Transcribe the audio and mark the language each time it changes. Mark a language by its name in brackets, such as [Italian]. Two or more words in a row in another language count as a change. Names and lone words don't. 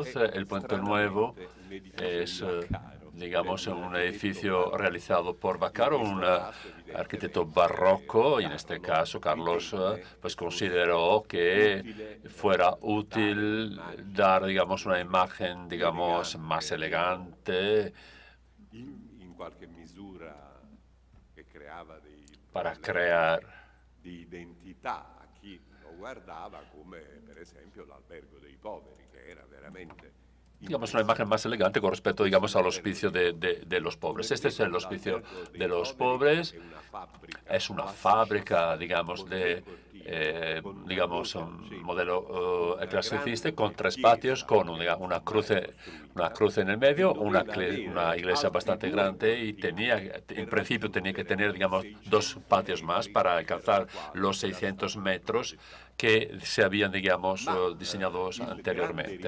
[Spanish] El Puente Nuevo es, digamos, un edificio realizado por Vaccaro, un arquitecto barroco, y en este caso Carlos pues consideró que fuera útil dar, digamos, una imagen, digamos, más elegante para crear [Italian] di identità a chi lo guardava, come per esempio l'albergo dei poveri, che era veramente, [Spanish] digamos, una imagen más elegante con respecto, digamos, al hospicio de los pobres. Este es el hospicio de los pobres. Es una fábrica, digamos, digamos, un modelo clasicista con 3 patios, con una cruz en el medio, una iglesia bastante grande, y en principio tenía que tener, digamos, 2 patios más para alcanzar los 600 metros que se habían, digamos, diseñados anteriormente.